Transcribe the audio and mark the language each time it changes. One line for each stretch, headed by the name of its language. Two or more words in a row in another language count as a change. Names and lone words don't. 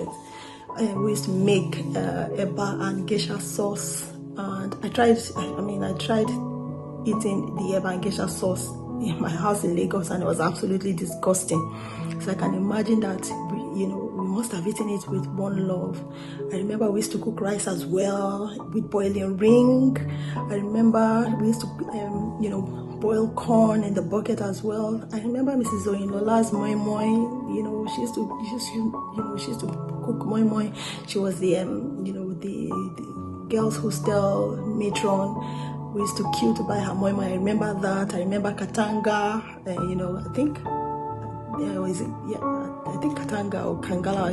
English: We used to make eba and geisha sauce, and I tried eating the eba and geisha sauce in my house in Lagos, and it was absolutely disgusting. So I can imagine that we must have eaten it with one love. I remember we used to cook rice as well with boiling ring. I remember we used to boil corn in the bucket as well. I remember Mrs. Oyinlola's moi moi. She used to cook moi moi. She was the girls' hostel matron. We used to queue to buy her moi moi. I remember that. I remember Katanga. I think Katanga or Kangala.